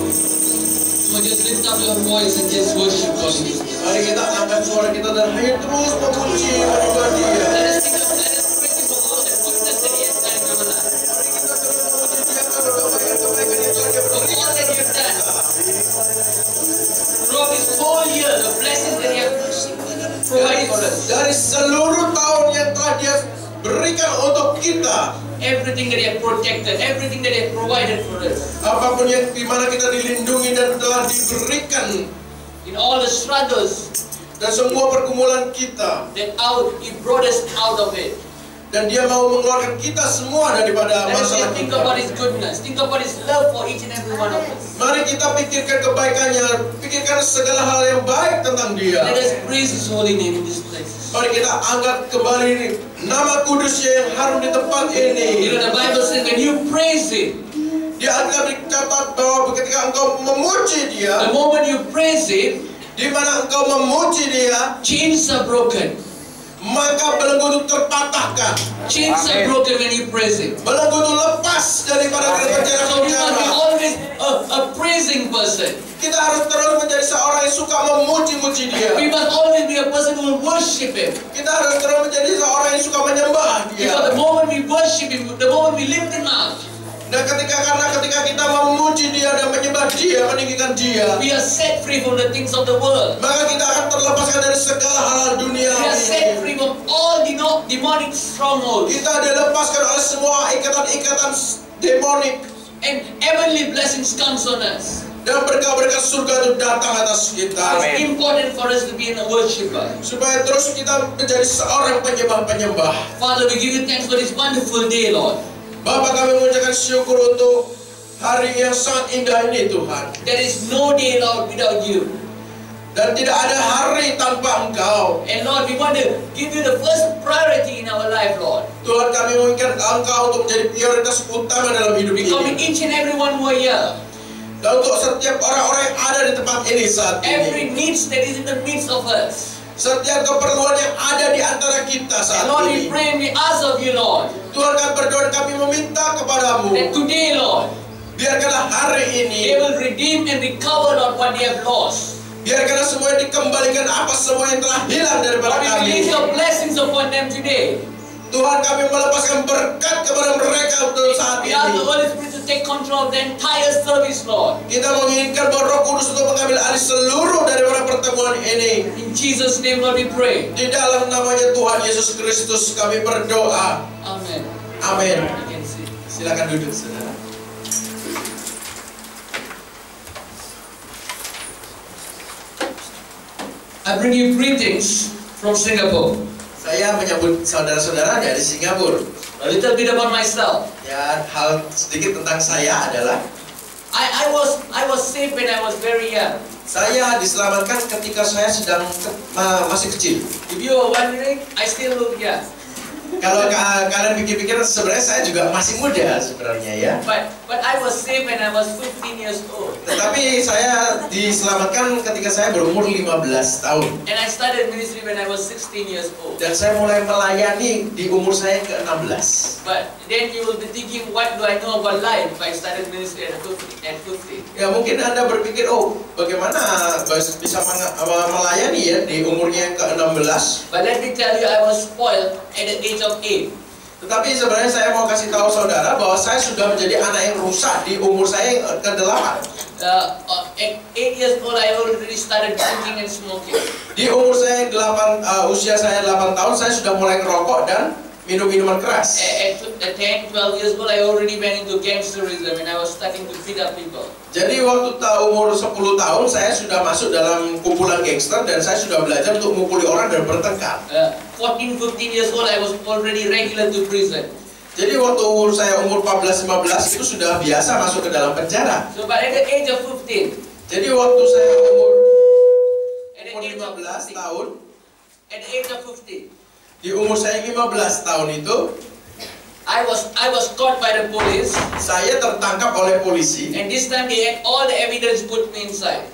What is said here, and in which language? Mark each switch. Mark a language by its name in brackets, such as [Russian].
[English] Just lift up your voice and just worship God. [Indonesian] Mari kita angkat suara kita dan hanya terus memuji menyembah Dia. [English] Let us praise Him for all the goodness that He has done in our life. For all that He has done. Throughout this whole year, the blessings that He has provided for us. [Indonesian] Dari seluruh tahun yang telah Dia berikan untuk kita. [English] Everything that He has protected, everything that He has provided for us. [Indonesian] Apapun yang di mana kita dilindungi dan telah diberikan. [English] In all the struggles. [Indonesian] Dan semua pergumulan kita. [English] That He brought us out of it. [Indonesian] Dan Dia mau mengeluarkan kita semua daripada masalah kita. [English] Think about His goodness, think about His love for each and every one of us. [Indonesian] Mari kita pikirkan kebaikannya, pikirkan segala hal yang baik tentang Dia. [English] Let us praise His holy name in this place. [Indonesian] Mari kita angkat kembali nama kudusnya yang harum di tempat ini. [English] You know, the Bible says when you praise Him, [Indonesian] di Alkitab dicatat bahwa ketika engkau memuji Dia, [English] the moment you praise Him, [Indonesian] di mana engkau memuji Dia, [English] chains are broken. [Indonesian] Maka belenggu itu terpatahkan. [English] Chains are broken when you praise Him. [Indonesian] Belenggu itu lepas daripada penjara. [English] So we must be always a praising person. [Indonesian] Kita harus terus menjadi seorang yang suka memuji-muji Dia. [English] We must always be a person who will worship Him. [Indonesian] Kita harus terus menjadi seorang yang suka menyembah Dia. [English] Because the moment we worship Him, the moment we lift Him up, [Indonesian] dan ketika kita memuji Dia dan menyembah Dia, meninggikan Dia, [English] we are set free from the things of the world. [Indonesian] Maka kita akan terlepaskan dari segala hal dunia. [English] We are set free from all demonic strongholds. [Indonesian] Kita dilepaskan oleh semua ikatan-ikatan demonik. [English] And heavenly blessings comes on us. [Indonesian] Dan berkah-berkah surga itu datang atas kita. [English] It's important for us to be a worshiper. [Indonesian] Supaya terus kita menjadi seorang penyembah-penyembah. [English] Father, we give you thanks for this wonderful day, Lord. [Indonesian] Bapa, kami mengucapkan syukur untuk hari yang sangat indah ini, Tuhan. [English] There is no day, Lord, without you. [Indonesian] Dan tidak ada hari tanpa Engkau. [English] And Lord, we want to give you the first priority in our life, Lord. [Indonesian] Tuhan, kami menginginkan Engkau untuk menjadi prioritas utama dalam hidup ini. [English] Becoming each and every one who are here. [Indonesian] Dan untuk setiap orang-orang yang ada di tempat ini saat ini. [English] Every needs that is in the midst of us. [Indonesian] Setiap keperluan yang ada di antara kita saat ini. [English] Lord, we pray and we ask of you, Lord. [Indonesian] Tuhan, kami berdoa, kami meminta kepadamu. [English] That today, Lord, [Indonesian] biarkanlah hari ini, [English] they will redeem and recover, Lord, what they have lost. [Indonesian] Biarkanlah semua dikembalikan apa semua yang telah hilang daripada kami. [English] We release your blessings upon them today. [Indonesian] Tuhan, kami melepaskan berkat kepada mereka untuk saat ini. [English] We ask the Holy Spirit to take control of the entire service, Lord. [Indonesian] Kita menginginkan bahwa Roh Kudus untuk mengambil alih seluruh daripada pertemuan ini. [English] In Jesus' name, Lord, we pray. [Indonesian] Di dalam namanya Tuhan Yesus Kristus kami berdoa. Amen. Amin. Silakan duduk, saudara. [English] I bring you greetings from Singapore. [Indonesian] Saya menyambut saudara-saudara dari Singapura. [English] A little bit about myself. [Indonesian] Ya, hal sedikit tentang saya adalah [English] I was saved when I was very young. [Indonesian] Saya diselamatkan ketika saya sedang masih kecil. [English] If you are wondering, I still look young. [Indonesian] Kalau kalian pikir-pikir, sebenarnya saya juga masih muda sebenarnya ya. [English] But I was saved when I was 15 years old. [Indonesian] Tetapi saya diselamatkan ketika saya berumur 15 tahun. [English] And I started ministry when I was 16 years old. [Indonesian] Dan saya mulai melayani di umur saya ke-16. [English] But then you will be thinking, what do I know about life if I started ministry at 15? [Indonesian] Ya, mungkin Anda berpikir, oh, bagaimana bisa melayani ya di umurnya yang ke-16? [English] But let me tell you, I was spoiled at the age of 8. [Indonesian] Tetapi sebenarnya saya mau kasih tahu saudara bahwa saya sudah menjadi anak yang rusak di umur saya yang ke-8. [English] At 8 years old, I already started drinking and smoking. [Indonesian] Di umur saya usia saya 8 tahun, saya sudah mulai merokok dan minum minuman keras. [English] At 10, 12 years old, I already went into gangsterism and I was starting to beat up people. [Indonesian] Jadi waktu umur 10 tahun, saya sudah masuk dalam kumpulan gangster dan saya sudah belajar untuk memukuli orang dan bertengkar. [English] 14, 15 years old, I was already regular to prison. [Indonesian] Jadi waktu saya umur 14-15 itu sudah biasa masuk ke dalam penjara. [English] So but at the age of 15. [Indonesian] Jadi waktu saya umur 15 tahun. [English] At the age of 15. [Indonesian] Di umur saya 15 tahun itu, [English] I was caught by the police. [Indonesian] Saya tertangkap oleh polisi. [English] And this time they had all the evidence put me inside.